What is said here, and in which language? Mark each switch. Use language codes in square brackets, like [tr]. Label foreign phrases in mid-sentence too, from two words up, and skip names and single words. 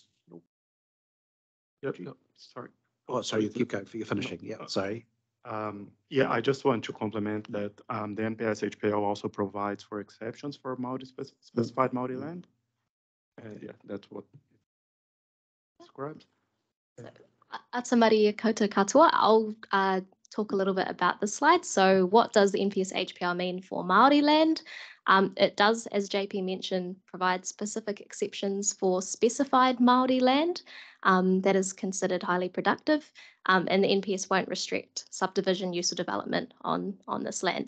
[en] Yep. Sorry. Oh, sorry, you keep going for your finishing. Yeah, sorry. Yeah, I just want to complement that the NPS-HPL also provides for exceptions for Māori specified Māori land. Yeah, that's what describes. [mi] Atamari koutou katoa. [en] I'll talk a little bit about the slide. So what does the NPS-HPL mean for Māori land? It does, as JP mentioned, provide specific exceptions for specified Māori land that is considered highly productive, and the NPS won't restrict subdivision use or development on this land.